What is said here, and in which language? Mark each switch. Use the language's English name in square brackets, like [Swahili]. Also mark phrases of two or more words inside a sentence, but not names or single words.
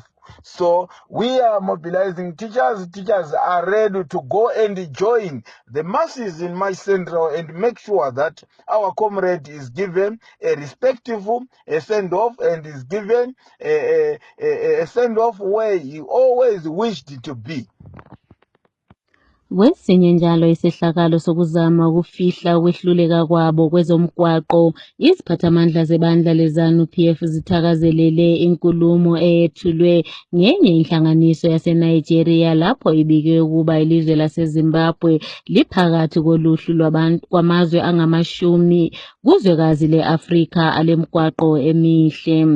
[English] So we are mobilizing teachers. Teachers are ready to go and join the masses in March Central and make sure that our comrade is given a respectful send-off and is given a send-off where he always wished to be. [North Ndebele] Kwesinye njalo isehlakalo sokuzama ukufihla ukwehluleka kwabo kwezomgwaqo, iziphathamandla zebandla leZANU-PF zithakazelele inkulumo eyethulwe ngenye inhlanganiso yaseNigeria lapho ibike ukuba ilizwe laseZimbabwe liphakathi koluhlu kwamazwe angamashumi kuzwekazi le-Afrika alemgwaqo emihle.